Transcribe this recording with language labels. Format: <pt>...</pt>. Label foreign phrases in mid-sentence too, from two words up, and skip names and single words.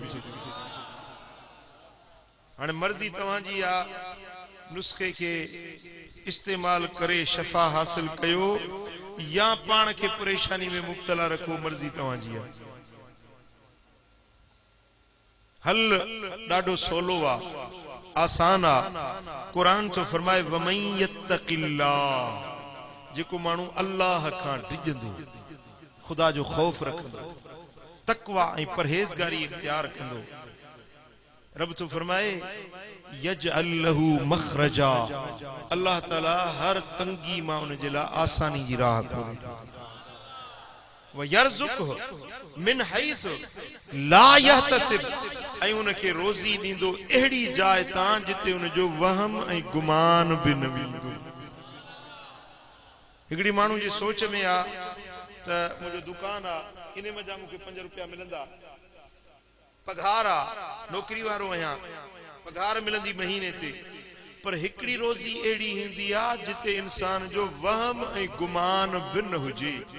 <sd>हाणे मर्ज़ी तव्हांजी आ, नुस्खे खे इस्तेमाल करे शफ़ा हासिल कयो या पाण खे परेशानी में मुब्तला रखो, मर्ज़ी तव्हांजी आ। हल ॾाढो सवलो आ, आसान आ। कुरान तो फरमाए</sd> <ar>ومن يتق الله,</ar> <sd>जेको माण्हू अल्लाह खां डिॼंदो, खुदा जो खौफ रखंदो, तक़वा ऐं परहेज़गारी इख्तियार कंदो, रब तो फरमाए</sd> <ar>يجعل له مخرجا,</ar> <sd>अल्लाह ताला हर तंगी मां उन जे लाइ आसानी जी राह खोले।</sd> <ar>ويرزقه من حيث لا يحتسب,</ar> <sd>ऐं उनखे रोज़ी ॾींदो अहिड़ी जाइ तां जिते उनजो वहम ऐं गुमान बि न वेंदो। हिकिड़ी माण्हू जी सोच में आ त मुंहिंजो दुकान आ, इन मज़ा मूंखे 5 रुपया मिलंदा, पघार आ, नौकरी वारो आहियां, पघार मिलंदी महीने ते, पर हिकिड़ी रोज़ी अहिड़ी हूंदी आ जिते इंसान जो वहम ऐं गुमान बि न हुजे।</sd>